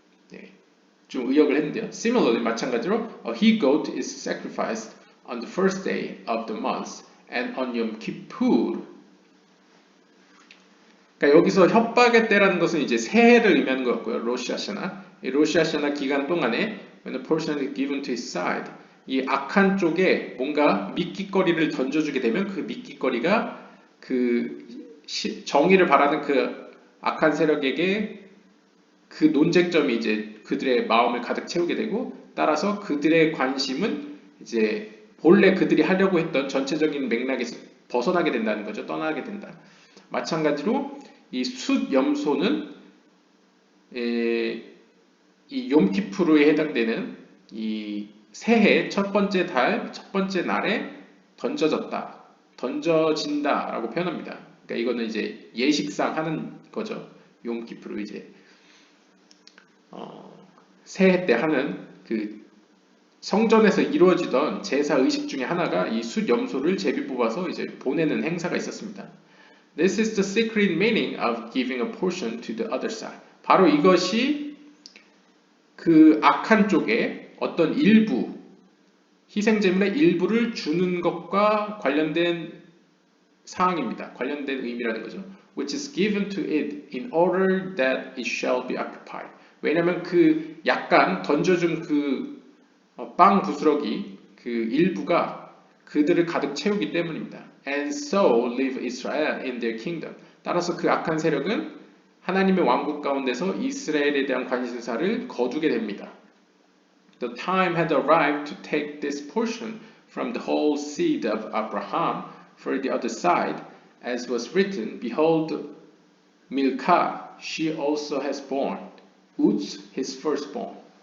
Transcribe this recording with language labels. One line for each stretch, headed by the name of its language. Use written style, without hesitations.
Korean: 네, 좀 의역을 했는데요.
English: Similarly
Korean: 마찬가지로
English: a he goat is sacrificed on the first day of the month and on Yom Kippur
Korean: 그러니까 여기서 협박의 때라는 것은 이제 새해를 의미하는 것 같고요. 로시아샤나 이 로시아샤나 기간 동안에
English: when a person is given to his side
Korean: 이 악한 쪽에 뭔가 미끼거리를 던져주게 되면 그 미끼거리가 그 정의를 바라는 그 악한 세력에게 그 논쟁점이 이제 그들의 마음을 가득 채우게 되고 따라서 그들의 관심은 이제 본래 그들이 하려고 했던 전체적인 맥락에서 벗어나게 된다는 거죠. 떠나게 된다. 마찬가지로 이 숫염소는 이 욤키푸르에 해당되는 이 새해 첫 번째 달, 첫 번째 날에 던져진다 라고 표현합니다. 그러니까 이거는 이제 예식상 하는 거죠. 욤키푸르 이제 새해 때 하는 그 성전에서 이루어지던 제사 의식 중에 하나가 이 숫염소를 제비 뽑아서 이제 보내는 행사가 있었습니다.
English: This is the secret meaning of giving a portion to the other side.
Korean: 바로 이것이 그 악한 쪽에 어떤 일부, 희생제물의 일부를 주는 것과 관련된 사항입니다. 관련된 의미라는 거죠.
English: Which is given to it in order that it shall be occupied.
Korean: 왜냐하면 그 약간 던져준 그 빵 부스러기 그 일부가 그들을 가득 채우기 때문입니다.
English: And so live Israel in their kingdom.
Korean: 따라서 그 악한 세력은 하나님의 왕국 가운데서 이스라엘에 대한 관심사를 거두게 됩니다.
English: The time had arrived to take this portion from the whole seed of Abraham for the other side, as was written, Behold, Milcah, she also has borne, Uz, his firstborn.